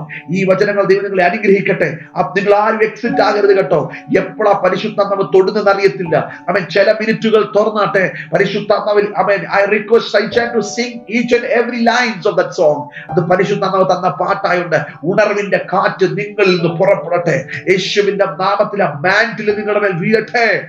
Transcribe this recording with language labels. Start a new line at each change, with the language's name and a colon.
Malayalam: ഈ വചനങ്ങൾ ദൈവം നിങ്ങളെ അനുഗ്രഹിക്കട്ടെ. നിങ്ങൾ ആരും എക്സിറ്റ് ആകരുത് കേട്ടോ. എപ്പോഴാ പരിശുദ്ധാത്മാവ് തൊടുന്നത് അറിയത്തില്ല. അവൻ ചില മിനിറ്റുകൾ തുറന്നാട്ടെ പരിശുദ്ധാത്മാവിൽ.
English: I request Saichan to sing each and every lines of that song.
Malayalam: അത് പരിശുദ്ധാത്മാവ് തന്ന പാട്ടായുണ്ട്. ഉണർവിന്റെ കാറ്റ് നിങ്ങളിൽ നിന്ന് പുറപ്പെടട്ടെ. യേശുവിന്റെ നാമത്തിൽ ആ മാന്റിൽ നിങ്ങളുടെ മേൽ വീഴട്ടെ.